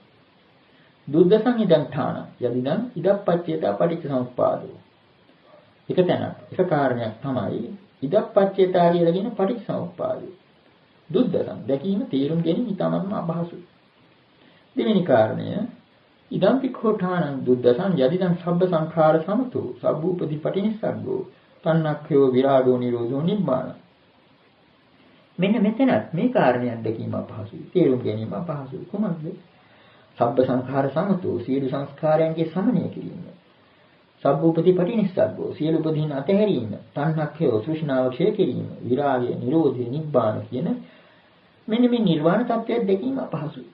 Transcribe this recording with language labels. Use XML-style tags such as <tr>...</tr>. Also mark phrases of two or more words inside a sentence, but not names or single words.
<pi>දුද්දසං ඉදං ඨාන යදිදං ඉදප්පච්චේතා පටිච්චසමුප්පාදෝ.</pi> <si>එක තැනක්, එක කාරණයක් තමයි ඉදප්පච්චේතා කියලා කියන පටිච්චසමුප්පාදය. දුද්දසං දැකීම තේරුම් ගැනීම ඉතාමත්ම අපහසුයි. දෙවෙනි කාරණය</si> <pi>ඉදම් පික්ඛෝඨානං දුද්දසං යදිදං සබ්බ සංඛාර සමතෝ සබ්බූපදි පටිනිස්සග්ගෝ තණ්හක්ඛයෝ විරාගෝ නිරෝධෝ නිබ්බාන.</pi> <si>මෙන්න මෙතනත් මේ කාරණයක් දැකීම අපහසුයි. තේරුම් ගැනීම අපහසුයි. කොහොමද?</si> <pi>සබ්බ සංඛාර සමතෝ</pi> <si>සියලු සංස්කාරයන්ගේ සමනය කිරීම.</si> <pi>සබ්බූපදි පටිනිස්සග්ගෝ</pi> <si>සියලු උපදීන අතහැරීම. තණ්හක්ඛයෝ තෘෂ්ණාව ක්ෂය කිරීම. විරාගය, නිරෝධය, නිබ්බාන කියන මෙන්න මේ නිර්වාණ tattwයක් දැකීම අපහසුයි.</si>